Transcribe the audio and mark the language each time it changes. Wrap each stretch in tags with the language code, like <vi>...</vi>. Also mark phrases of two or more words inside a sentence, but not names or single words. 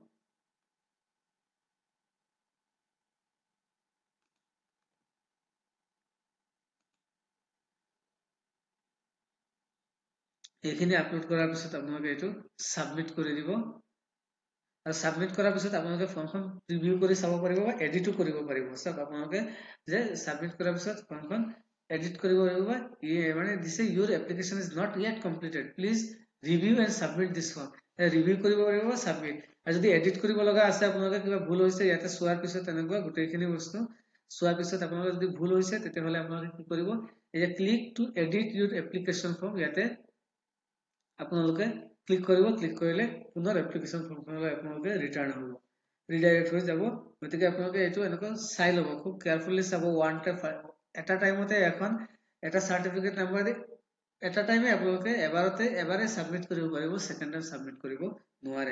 <as>এইখিনি আপলোড কৰাৰ পিছত আপোনালোকে এইটো সাবমিট কৰি দিব। আৰু সাবমিট কৰাৰ পিছত আপোনালোকে ফৰ্মখন প্ৰিভিউ কৰি চাব পাৰিব বা এডিটো কৰিব পাৰিব। চাওক আপোনালোকে যে সাবমিট কৰাৰ পিছত ফৰ্মখন এডিট কৰিব পাৰিব। মানে দিছে</as> <en>your application is not yet completed, please review and submit this form।</en> <as>ৰিভিউ কৰিব পাৰিব, সাবমিট। আৰু যদি এডিট কৰিব লগা আছে আপোনালোকে কিবা ভুল হৈছে ইয়াতে চোৱাৰ পিছত তেনেকুৱা গোটেইখিনি বস্তু চোৱাৰ পিছত আপোনালোকৰ যদি ভুল হৈছে তেতিয়াহ'লে আপোনালোকে কি কৰিব, এই যে</as> <en>click to edit your application form</en> <as>ইয়াতে আপোনালোকে ক্লিক কৰিব। ক্লিক কৰিলে পুনৰ এপ্লিকেশ্যন ফৰ্মখনলৈ আপোনালোকে ৰিটাৰ্ণ হ'ব, ৰিডাইৰেক্ট হৈ যাব। গতিকে আপোনালোকে এইটো এনেকৈ চাই ল'ব, খুব কেয়াৰফুলি চাব। এটা টাইমতে এটা চাৰ্টিফিকেট নাম্বাৰ দি এটা টাইমে আপোনালোকে এবাৰে সাবমিট কৰিব পাৰিব,</as> <en>second time</en> <as>সাবমিট কৰিব নোৱাৰে।</as>